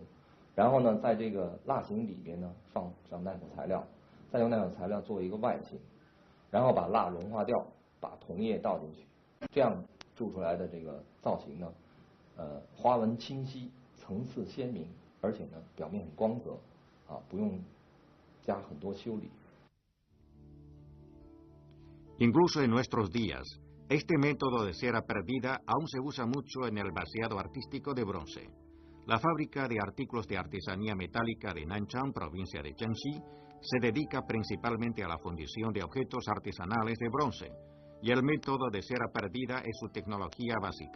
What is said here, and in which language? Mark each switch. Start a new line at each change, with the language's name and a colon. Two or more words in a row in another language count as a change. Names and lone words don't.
Chinese: 然后呢，在这个蜡形里边呢，放上耐火材料，再用耐火材料做一个外形，然后把蜡融化掉，把铜液倒进去，这样铸出来的这个造型呢，花纹清晰，层次鲜明，而且呢，表面很光泽，不用加很多修理。
Spanish: Incluso en nuestros días, este método de cera perdida aún se usa mucho en el vaciado artístico de bronce. La fábrica de artículos de artesanía metálica de Nanchang, provincia de Jiangxi, se dedica principalmente a la fundición de objetos artesanales de bronce, y el método de cera perdida es su tecnología básica.